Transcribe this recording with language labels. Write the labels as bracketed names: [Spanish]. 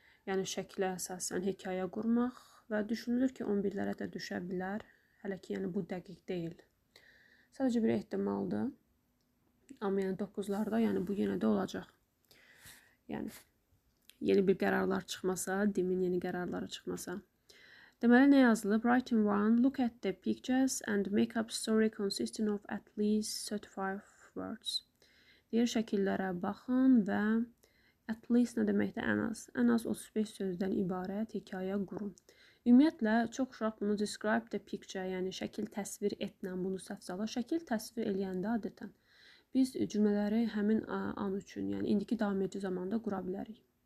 [Azerbaijani] Yəni şəklə əsasən hekayə qurmaq və düşünülür ki, 11-lərə də düşə bilər. Hələ ki, bu dəqiq deyil. Sadəcə bir ehtimaldır. Amma 9-larda, bu yenə də olacaq. Yeni bir qərarlar çıxmasa, DİM-in yeni qərarları çıxmasa. Deməli, nə yazılıb? Writing 1. [English] Look at the pictures and make-up story consisting of at least 35 words. [Azerbaijani] Deyir, şəkillərə baxın və [English] at least [Azerbaijani] nə deməkdir? Ən az. Ən az 35 sözdən ibarət hekayə qurun. Ümumiyyətlə, çox uşaq bunu [English] describe the picture, [Azerbaijani] yəni şəkil təsvir etlə bunu səhv salır. Şəkil təsvir eləyəndə adətən biz cümlələri həmin an üçün, yəni indiki davam edici zamanda qura bilərik.